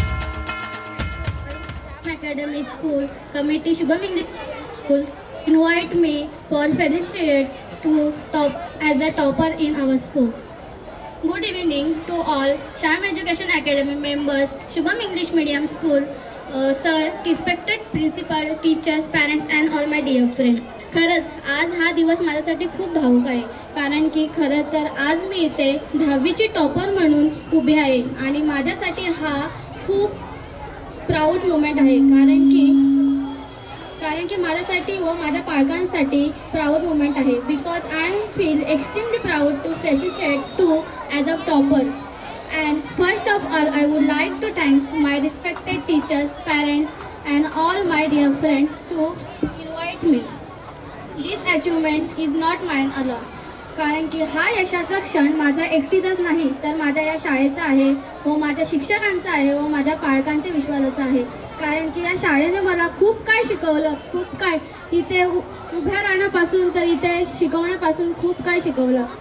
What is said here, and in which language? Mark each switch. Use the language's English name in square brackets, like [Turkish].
[English] Academy School Committee, Shubham English Medium School, invite me for felicitate to top as a topper in our school. Good evening to all Sham Education Academy members, Shubham English Medium School, sir, respected principal, teachers, parents and all my dear friends. [Marathi] खरंच आज हा दिवस माझ्यासाठी खूप भावुक आहे, कारण की खरं तर आज मी इथे 10वीची टॉपर म्हणून उभी आहे आणि माझ्यासाठी हा खूप प्राऊड मोमेंट आहे, कारण की माझ्यासाठी व माझ्या पालकांसाठी प्राऊड मोमेंट आहे. [English] Because I feel extremely proud to felicitate to as a topper. And first of all, I would like to thank my respected teachers, parents and all my dear friends to invite me. This achievement is not mine alone. [Marathi] कारण की हा यशाचा क्षण माझा एकटीचाच नाही तर माझ्या या शाळेचा आहे व माझ्या शिक्षकांचा आहे व माझ्या पालकांच्या विश्वासाचा आहे. कारण की या शाळेने मला खूप काय शिकवलं, खूप काय इथे उभ्या राहण्यापासून तर इथे शिकवण्यापासून खूप काय शिकवलं.